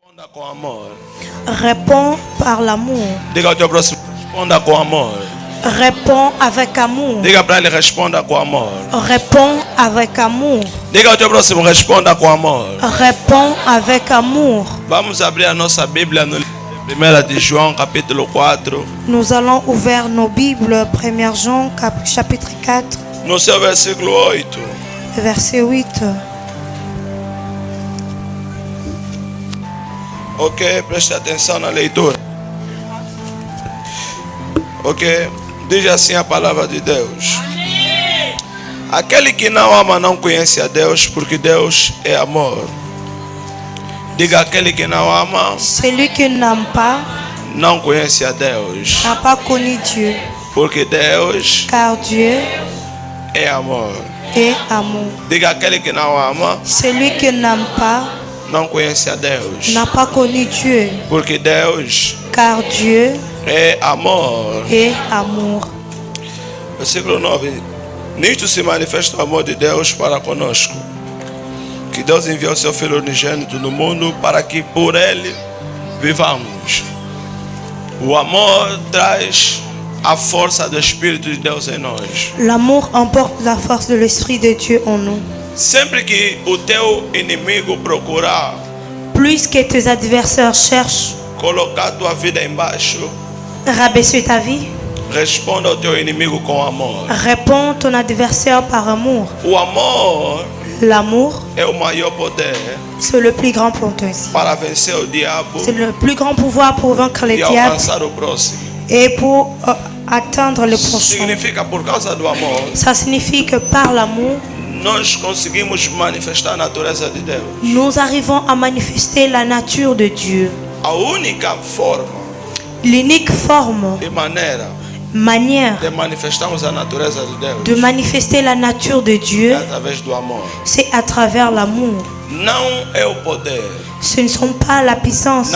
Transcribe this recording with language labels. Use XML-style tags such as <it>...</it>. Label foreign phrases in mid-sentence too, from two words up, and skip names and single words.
<pt>Responda com amor.</pt> <fr>Réponds par l'amour.</fr> <pt>Diga ao teu próximo, responda com amor.</pt> <fr>Réponds avec amour.</fr> <pt>Diga para ele, responda com amor.</pt> <fr>Réponds avec amour.</fr> <pt>Diga ao teu próximo, responda com amor.</pt> <fr>Réponds avec amour.</fr> <pt>Vamos abrir a nossa Bíblia no livro de 1 de João, capítulo 4.</pt> <fr>Nous allons ouvrir nos Bibles, 1 Jean, chapitre 4,</fr> <pt>No seu versículo 8.</pt> <fr>verset 8.</fr> <pt>Ok, preste atenção na leitura. Ok, diz assim a palavra de Deus. Aquele que não ama não conhece a Deus, porque Deus é amor. Diga, aquele que não ama</pt> <fr>Celui qui n'aime pas</fr> <pt>não conhece a Deus,</pt> <fr>n'a pas connu Dieu,</fr> <pt>porque Deus</pt> <fr>car Dieu</fr> <pt>é amor.</pt> <fr>est amour.</fr> <pt>Diga, aquele que não ama</pt> <fr>Celui qui n'aime pas</fr> <pt>não conhece a Deus,</pt> <fr>n'a pas connu Dieu,</fr> <pt>porque Deus</pt> <fr>car Dieu</fr> <pt>é amor.</pt> <fr>est amour.</fr> <pt>Versículo 9. Nisto se manifesta o amor de Deus para conosco, que Deus enviou seu Filho unigênito no mundo para que por ele vivamos. O amor traz a força do Espírito de Deus em nós.</pt> <fr>L'amour emporte la force de l'Esprit de Dieu en nous.</fr> <pt>Sempre que o teu inimigo procurar</pt> <fr>Plus que tes adversaires cherchent</fr> <pt>colocar tua vida embaixo,</pt> <fr>rabaisser ta vie,</fr> <pt>responda ao teu inimigo com amor.</pt> <fr>réponds ton adversaire par amour.</fr> <pt>O amor</pt> <fr>L'amour,</fr> <pt>é o maior poder</pt> <fr>c'est le plus grand potentiel.</fr> <pt>para vencer o diabo</pt> <fr>C'est le plus grand pouvoir pour vaincre les</fr> <pt>e</pt> <fr>diables</fr> <pt>alcançar o próximo.</pt> <fr>et pour atteindre le prochain.</fr> <pt>Significa, por causa do amor,</pt> <fr>Ça signifie que par l'amour,</fr> <pt>nós conseguimos manifestar a natureza de Deus.</pt> <fr>nous arrivons à manifester la nature de Dieu.</fr> <pt>A única forma</pt> <fr>L'unique forme,</fr> <pt>e maneira</pt> <fr>manière</fr> <pt>de manifestarmos a natureza de Deus</pt> <fr>de manifester la nature de</fr> <pt>é</pt> <fr>Dieu,</fr> <pt>através do amor.</pt> <fr>c'est à travers l'amour.</fr> <pt>Não é o poder,</pt> <fr>Ce ne sont pas la puissance,</fr>